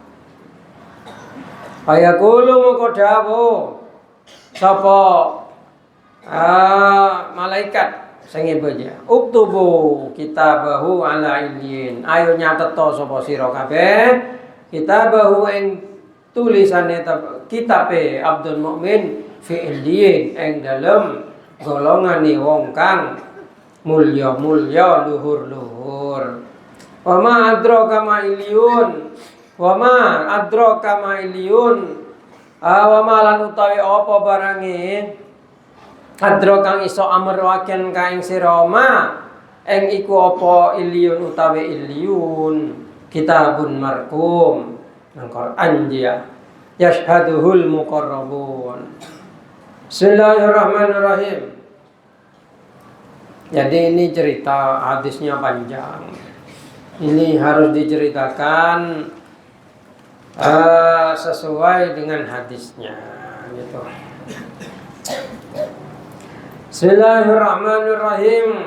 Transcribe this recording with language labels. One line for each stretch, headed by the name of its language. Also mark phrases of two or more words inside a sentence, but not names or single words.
Javanese: Ayakulu moko dawuh sapa malaikat sing ibaja
Arabic: اكتبوا كتابه على عليين
Javanese: ayo nyatetto sapa sira kabeh kitabahu ing tulisane kitabe abdul mukmin
Arabic: في عليين
Javanese: ing dalem golongane wong kang mulya-mulya luhur-luhur.
Arabic: وما أدراك ما عليون وما أدراك ما عليون وما لن
Javanese: utawi apa barange adra kang iso amroaken ka ing sira ma ing iku apa iliyun utawi iliyun
Arabic: كتاب مرقوم
Javanese: nang Quran
Arabic: يا يشهده المقربون. بسم الله الرحمن الرحيم.
Indonesian: Jadi ini cerita hadisnya panjang. Ini harus diceritakan sesuai dengan hadisnya gitu.
Arabic: بسم الله الرحمن الرحيم.